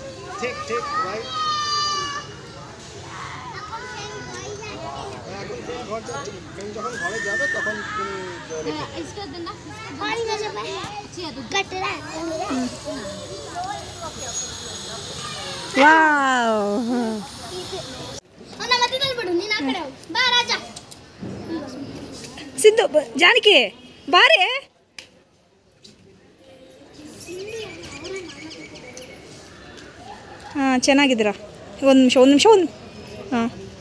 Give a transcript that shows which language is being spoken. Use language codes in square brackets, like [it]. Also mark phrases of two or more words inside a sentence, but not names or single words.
[en] Take, right. [bn] যখন ঘরে যাবে তখন তুমি [kn] వావ్ ಸಿದ್ದು ಜಾನಕಿ ಬಾರೆ ಹಾಂ ಚೆನ್ನಾಗಿದ್ದೀರಾ ಒಂದು ನಿಮಿಷ ಹಾಂ